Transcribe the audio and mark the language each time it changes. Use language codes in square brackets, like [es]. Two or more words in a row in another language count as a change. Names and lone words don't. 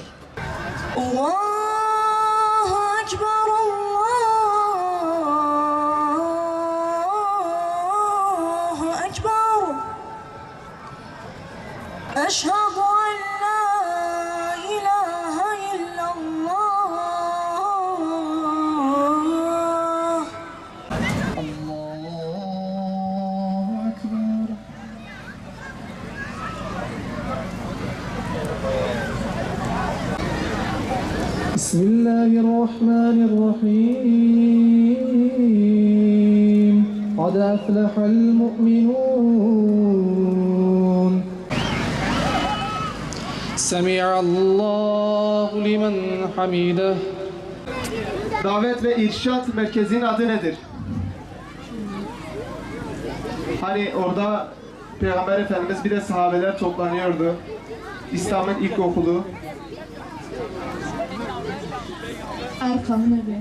[ar] الله أكبر، الله أكبر. أشهد أن لا إله إلا الله. الله أكبر. Bismillahirrahmanirrahim. قد أفلح المؤمنون. سمع الله لمن حمده. [tr] Davet ve İrşat Merkezi'nin adı nedir? Hani orada Peygamber Efendimiz bir de sahabeler toplanıyordu. İslam'ın ilk okulu. Erkan Nebi.